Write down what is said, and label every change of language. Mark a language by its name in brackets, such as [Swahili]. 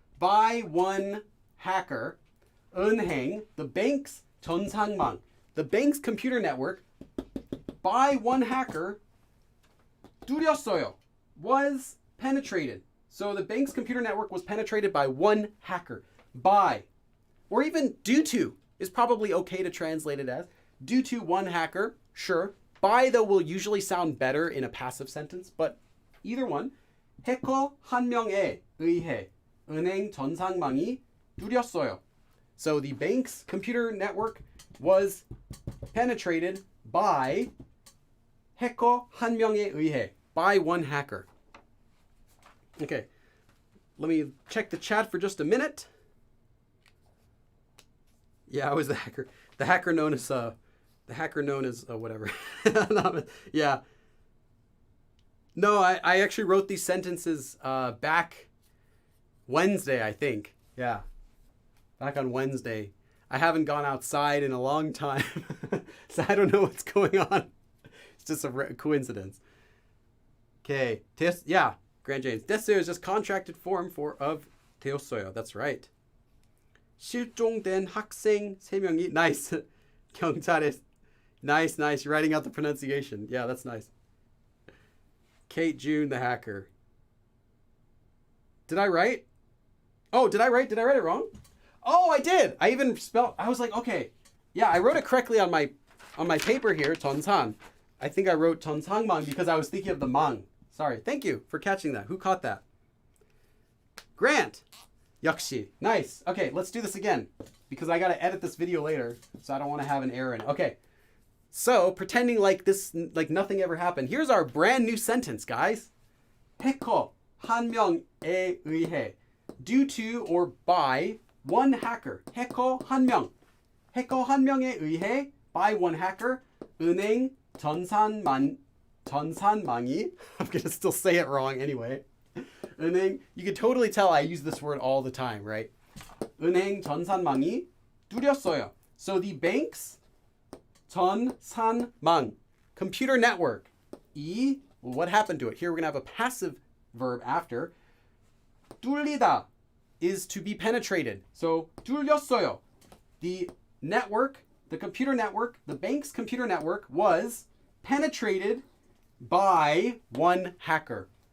[English] By one hacker. 은행, the bank's 전상망, the bank's computer network, by one hacker, [Korean] 뚫렸어요, [English] was penetrated. So the bank's computer network was penetrated by one hacker. By, or even due to, is probably okay to translate it as. Due to one hacker, sure. By, though, will usually sound better in a passive sentence, but either one. [Korean] 해커 한 명에 의해 은행 전상망이 뚫렸어요. [English] So the bank's computer network was penetrated by [Korean] 해커 한 명에 의해, [English] by one hacker. Okay, let me check the chat for just a minute. Yeah, I was the hacker. The hacker known as whatever. Yeah. No, I actually wrote these sentences back Wednesday, I think. Yeah. Back on Wednesday. I haven't gone outside in a long time. So I don't know what's going on. It's just a coincidence. Okay. Yeah. Grand James. 됐어요 is just contracted form of 되었어요. That's right. [Korean] 실종된 학생 3명이 nice. 경찰에 nice. [English] You're writing out the pronunciation. Yeah, that's nice. Kate June the hacker. Did I write? Oh, did I write it wrong? Oh, I did. I even spelled. I was like, okay. Yeah, I wrote it correctly on my paper here, 전산. I think I wrote 전상망 because I was thinking of the mang. Sorry. Thank you for catching that. Who caught that? Grant. 역시. Nice. Okay, let's do this again because I got to edit this video later, so I don't want to have an error in it. Okay. So, pretending like nothing ever happened. Here's our brand new sentence, guys. [Korean] 해커 한 명에 의해. [English] Due to or by one hacker. [Korean] 해커 한 명. 해커 한 명에 의해 [English] by one hacker. [Korean] 은행 전산망이. [English] I'm going to still say it wrong anyway. 은행, you can totally tell I use this word all the time, right? [Korean] 은행 전산망이 뚫렸어요. [English] So the bank's 전산망, computer network. Well, what happened to it? Here we're going to have a passive verb after. 뚫리다 is to be penetrated. So 뚫렸어요. The network, the computer network, the bank's computer network was penetrated by one hacker.